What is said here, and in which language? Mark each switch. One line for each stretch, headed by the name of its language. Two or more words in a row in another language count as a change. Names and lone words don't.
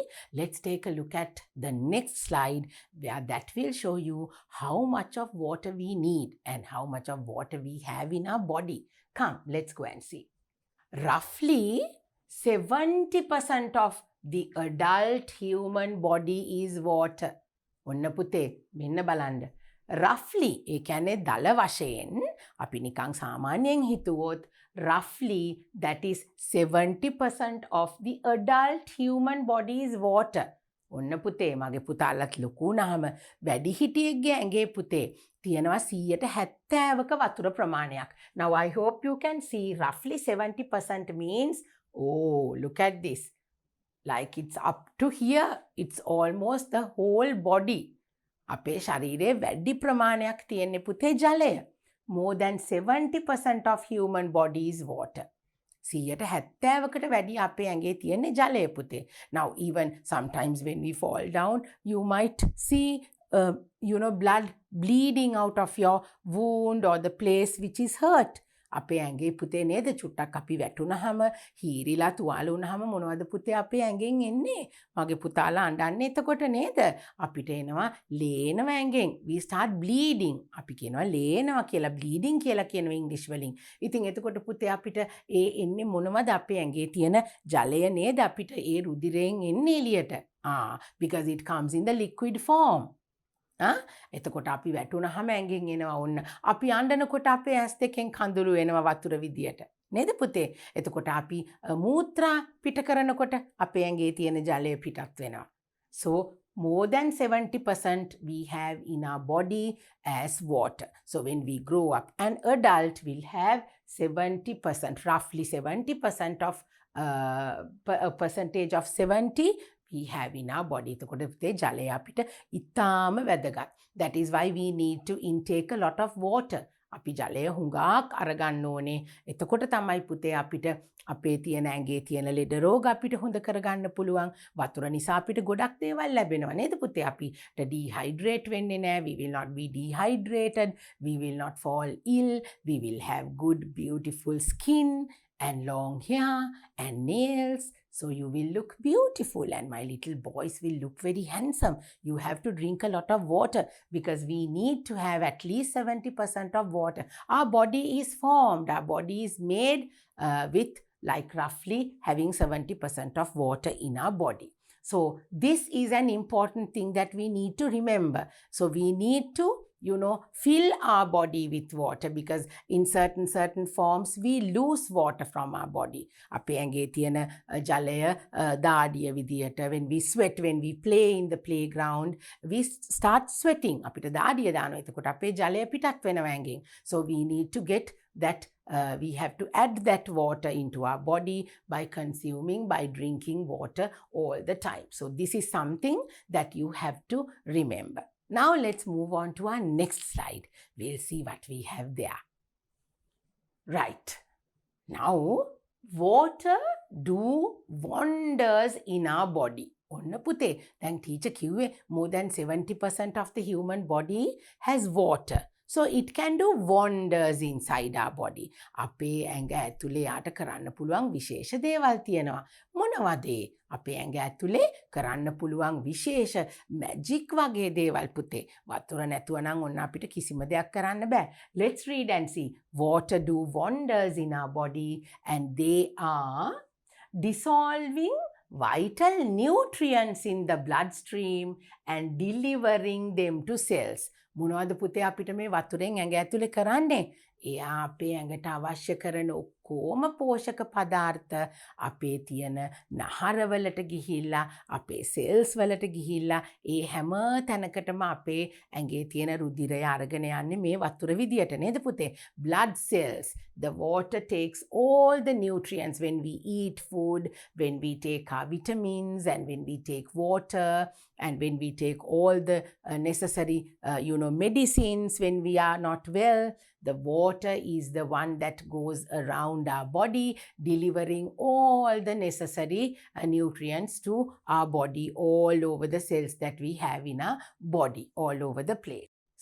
English: Let's take a look at the next slide where that will show you how much of water we need and how much of water we have in our body. Come, let's go and see. Roughly 70% of the adult human body is water.
Sinhala: ඔන්න පුතේ මෙන්න බලන්න. roughly ඒ කියන්නේ දල වශයෙන් අපි නිකන් සාමාන්‍යයෙන් හිතුවොත්
English: roughly that is 70% of the adult human body is water.
Sinhala: ඔන්න පුතේ මගේ පුතාලත් ලොකු වුණාම වැඩිහිටියෙක්ගේ ඇඟේ පුතේ තියෙනවා 70%ක වතුර ප්‍රමාණයක්.
English: Now I hope you can see roughly 70% means, oh, look at this. Like it's up to here. It's almost the whole body.
Sinhala: අපේ ශරීරයේ වැඩි ප්‍රමාණයක් තියෙන්නේ පුතේ ජලය.
English: More than 70% of human body is water.
Sinhala: 70%කට වැඩි අපේ ඇඟේ තියෙන්නේ ජලය පුතේ.
English: Now even sometimes when we fall down, you might see blood bleeding out of your wound or the place which is hurt.
Sinhala: අපේ ඇඟේ පුතේ නේද චුට්ටක් අපි වැටුනහම හීරිලා තුවාල වුණාම මොනවද පුතේ අපේ ඇඟෙන් එන්නේ? මගේ පුතාලා අඬන්නේ එතකොට නේද? අපිට එනවා ලේනවා ඇඟෙන්.
English: We start bleeding.
Sinhala: අපි කියනවා ලේනවා කියලා, bleeding කියලා කියනවා ඉංග්‍රීසි වලින්. ඉතින් එතකොට පුතේ අපිට ඒ එන්නේ මොනවද අපේ ඇඟේ තියෙන ජලය නේද අපිට ඒ රුධිරයෙන් එන්නේ එළියට.
English: Because it comes in the liquid form.
Sinhala: එතකොට අපි වැටුනහම ඇඟෙන් එනවා ඔන්න. අපි අඬනකොට අපේ ඇස් දෙකෙන් කඳුළු එනවා වතුර විදියට. නේද පුතේ? එතකොට අපි මූත්‍රා පිට කරනකොට අපේ ඇඟේ තියෙන ජලය පිටත් වෙනවා.
English: So more than 70% we have in our body as water. So when we grow up, an adult will have 70%, roughly 70% of a percentage of 70 we have in our body.
Sinhala: එතකොට පුතේ ජලය අපිට ඉතාම වැදගත්.
English: That is why we need to intake a lot of water.
Sinhala: අපි ජලය හුඟක් අරගන්න ඕනේ. එතකොට තමයි පුතේ අපිට අපේ තියෙන ඇඟේ තියෙන ලෙඩ රෝග අපිට හොඳ කරගන්න පුළුවන්. වතුර නිසා අපිට ගොඩක් දේවල් ලැබෙනවා නේද පුතේ? අපිට dehydrate වෙන්නේ නැහැ.
English: We will not be dehydrated. We will not fall ill. We will have good beautiful skin and long hair and nails. So you will look beautiful and my little boys will look very handsome. You have to drink a lot of water because we need to have at least 70% of water. Our body is formed, our body is made with like roughly having 70% of water in our body. So this is an important thing that we need to remember. So we need to fill our body with water because in certain forms we lose water from our body.
Sinhala: අපේ ඇඟේ තියෙන ජලය දාඩිය විදියට
English: when we sweat, when we play in the playground, we start sweating.
Sinhala: අපිට දාඩිය දානවා. එතකොට අපේ ජලය පිටත් වෙනවා ඇඟෙන්.
English: So we need to get that we have to add that water into our body by consuming, by drinking water all the time. So this is something that you have to remember. Now let's move on to our next slide. We'll see what we have there. Right. Now, water do wonders in our body.
Sinhala: ඔන්න පුතේ දැන් teacher කිව්වේ
English: more than 70% of the human body has water. So it can do wonders inside our body.
Sinhala: අපේ ඇඟ ඇතුලේ යාට කරන්න පුළුවන් විශේෂ දේවල් තියෙනවා. මොනවද ඒ? අපේ ඇඟ ඇතුලේ කරන්න පුළුවන් විශේෂ මැජික් වගේ දේවල් පුතේ. වතුර නැතුව නම් ඔන්න අපිට කිසිම දෙයක් කරන්න බෑ.
English: Let's read and see. Water do wonders in our body and they are dissolving vital nutrients in the bloodstream and delivering them to cells.
Sinhala: මොනවද පුතේ අපිට මේ වතුරෙන් ඇඟ ඇතුලේ කරන්නේ? එයා අපේ ඇඟට අවශ්‍ය කරන ඔක්කොම පෝෂක පදාර්ථ අපේ තියෙන නහරවලට ගිහිල්ලා අපේ සෙල්ස් වලට ගිහිල්ලා ඒ හැම තැනකටම අපේ ඇඟේ තියෙන රුධිරය අරගෙන යන්නේ මේ වතුර විදියට නේද පුතේ?
English: Blood cells. The water takes all the nutrients when we eat food, when we take our vitamins and when we take water and when we take all the necessary medicines when we are not well. The water is the one that goes around our body, delivering all the necessary nutrients to our body all over the cells that we have in our body, all over the place.